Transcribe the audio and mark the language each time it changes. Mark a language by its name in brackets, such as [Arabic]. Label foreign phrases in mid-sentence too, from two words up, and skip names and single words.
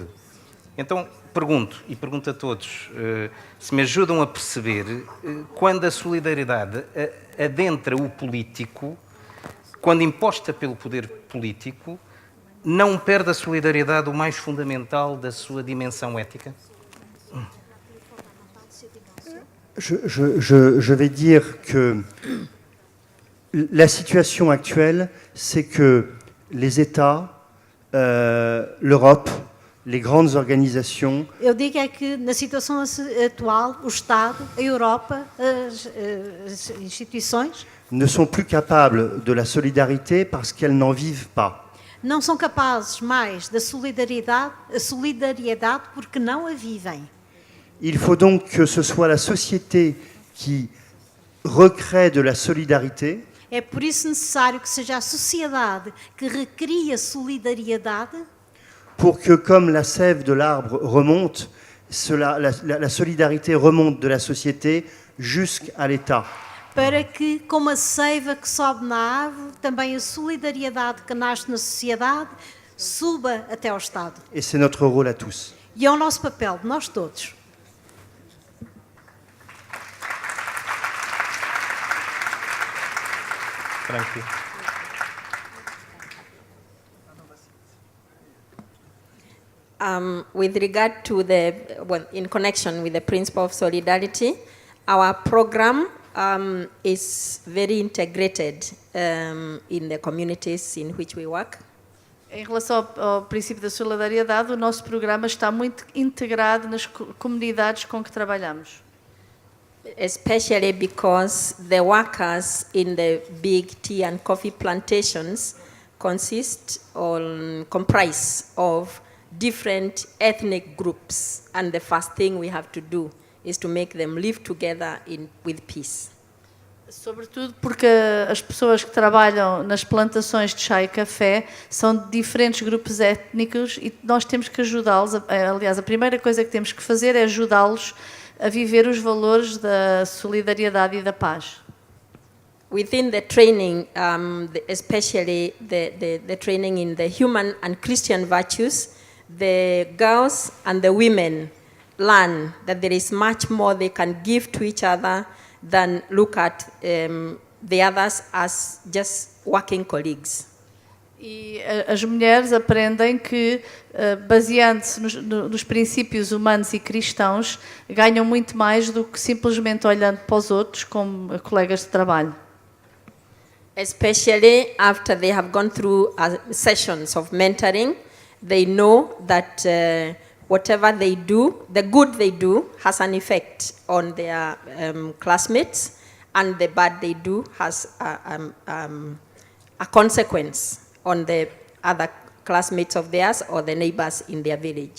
[Portuguese] Então, pergunto a todos, se me ajudam a perceber quando a solidariedade adentra o político, quando imposta pelo poder político, não perde a solidariedade o mais fundamental da sua dimensão ética? [French] Je vais dire que la situation actuelle, c'est que les États, l'Europe, les grandes organisations [Portuguese] Eu digo é que na situação atual, o Estado, a Europa, as instituições [French] ne sont plus capables de la solidarité parce qu'elles n'en vivent pas. [Portuguese] não são capazes mais da solidariedade porque não a vivem. [French] Il faut donc que ce soit la société qui recrée de la solidarité [Portuguese] É por isso necessário que seja a sociedade que recria solidariedade, [French] pour que, comme la sève de l'arbre remonte, la solidarité remonte de la société jusqu'à l'État. [Portuguese] para que, como a seiva que sobe na árvore, também a solidariedade que nasce na sociedade suba até ao Estado. [French] Et c'est notre rôle à tous. [Portuguese] E é o nosso papel, de nós todos. Frankie. [English] With regard to in connection with the principle of solidarity, our program is very integrated in the communities in which we work. [Portuguese] Em relação ao princípio da solidariedade, o nosso programa está muito integrado nas comunidades com que trabalhamos. [English] Especially because the workers in the big tea and coffee plantations comprise of different ethnic groups, and the first thing we have to do is to make them live together with peace. [Portuguese] Sobretudo porque as pessoas que trabalham nas plantações de chá e café são de diferentes grupos étnicos e nós temos que ajudá-los. Aliás, a primeira coisa que temos que fazer é ajudá-los a viver os valores da solidariedade e da paz. [English] Within the training, especially the training in the human and Christian virtues, the girls and the women learn that there is much more they can give to each other than look at the others as just working colleagues. [Portuguese] E as mulheres aprendem que, baseando-se nos princípios humanos e cristãos, ganham muito mais do que simplesmente olhando para os outros como colegas de trabalho. [English] Especially after they have gone through sessions of mentoring, they know that whatever they do, the good they do has an effect on their classmates, and the bad they do has a consequence on the other classmates of theirs or the neighbors in their village.